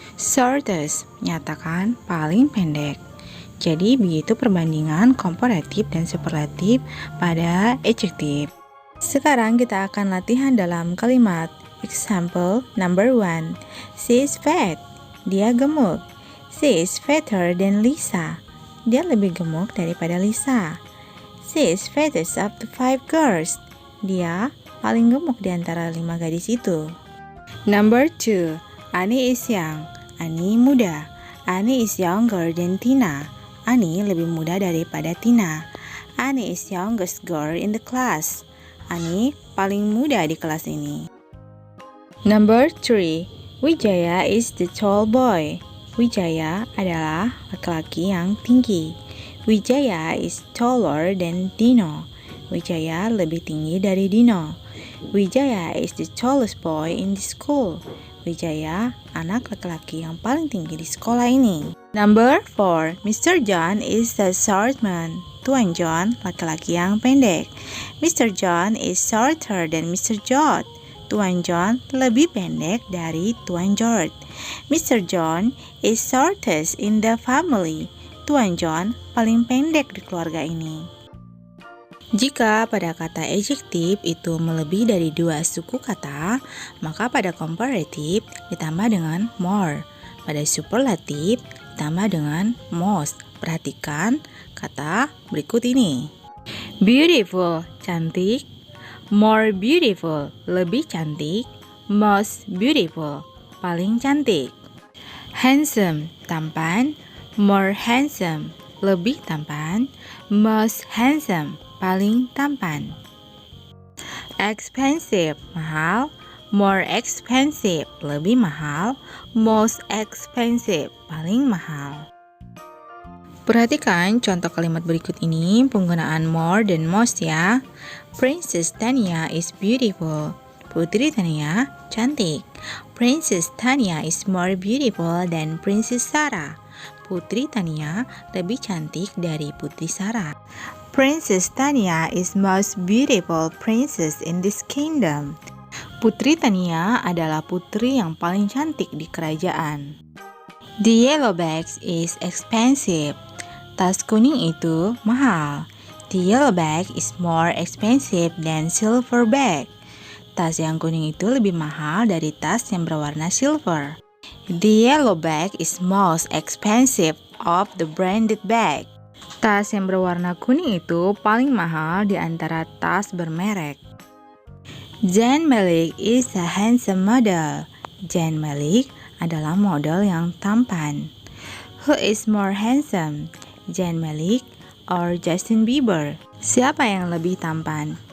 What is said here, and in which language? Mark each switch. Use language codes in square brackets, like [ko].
[id] Shortest, menyatakan paling pendek. Jadi begitu perbandingan komparatif dan superlatif pada adjektif. Sekarang kita akan latihan dalam kalimat. [en] Example number 1. She is fat. [id] Dia gemuk. [en] She is fatter than Lisa. [id] Dia lebih gemuk daripada Lisa. [en] She is fattest of the 5 girls. [id] Dia paling gemuk di antara 5 gadis itu. [en] Number 2. Annie is young. [id] Annie muda. [en] Annie is younger than Tina. [id] Annie lebih muda daripada Tina. [en] Annie is youngest girl in the class. [id] Annie paling muda di kelas ini. [en] Number 3. Wijaya is the tall boy. [id] Wijaya adalah laki-laki yang tinggi. [en] Wijaya is taller than Dino. [id] Wijaya lebih tinggi dari Dino. [en] Wijaya is the tallest boy in the school. [id] Wijaya anak laki-laki yang paling tinggi di sekolah ini. [en] Number 4. Mr. John is the short man. [id] Tuan John laki-laki yang pendek. [en] Mr. John is shorter than Mr. George. [id] Tuan John lebih pendek dari Tuan George. Mr. [en] John is shortest in the family. [id] Tuan John paling pendek di keluarga ini. Jika pada kata adjektif itu melebihi dari 2 suku kata, maka pada comparative ditambah dengan more. Pada superlative ditambah dengan most. Perhatikan kata berikut ini. Beautiful, cantik. More beautiful, lebih cantik. Most beautiful, paling cantik. Handsome, tampan. More handsome, lebih tampan. Most handsome, paling tampan. Expensive, mahal. More expensive, lebih mahal. Most expensive, paling mahal. Perhatikan contoh kalimat berikut ini, penggunaan more dan most ya. [en] Princess Tania is beautiful. [id] Putri Tania cantik. [en] Princess Tania is more beautiful than Princess Sarah. [id] Putri Tania lebih cantik dari Putri Sarah. [en] Princess Tania is most beautiful princess in this kingdom. [id] Putri Tania adalah putri yang paling cantik di kerajaan. [en] The yellow bag is expensive. [id] Tas kuning itu mahal. [en] The yellow bag is more expensive than silver bag. [id] Tas yang kuning itu lebih mahal dari tas yang berwarna silver. [en] The yellow bag is most expensive of the branded bag. [id] Tas yang berwarna kuning itu paling mahal di antara tas bermerek. [en] Zayn Malik is a handsome model. [id] Zayn Malik adalah model yang tampan. [en] Who is more handsome? Zayn Malik or Justin Bieber? [id] Siapa yang lebih tampan?